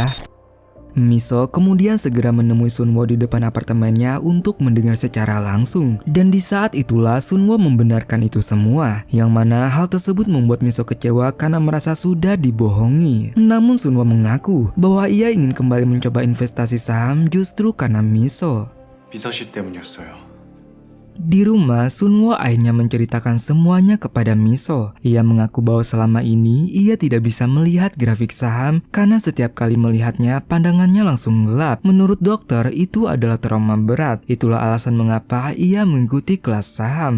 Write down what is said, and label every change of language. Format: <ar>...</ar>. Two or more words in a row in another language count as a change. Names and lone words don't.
<id>Miso kemudian segera menemui Sunwo di depan apartemennya untuk mendengar secara langsung. Dan di saat itulah Sunwo membenarkan itu semua, yang mana hal tersebut membuat Miso kecewa karena merasa sudah dibohongi. Namun Sunwo mengaku bahwa ia ingin kembali mencoba investasi saham justru karena Miso.</id> <ko>미서 씨 때문이었어요.</ko> <id>Di rumah, Sunwo akhirnya menceritakan semuanya kepada Miso. Ia mengaku bahwa selama ini ia tidak bisa melihat grafik saham karena setiap kali melihatnya pandangannya langsung gelap. Menurut dokter, itu adalah trauma berat. Itulah alasan mengapa ia mengikuti kelas saham.</id>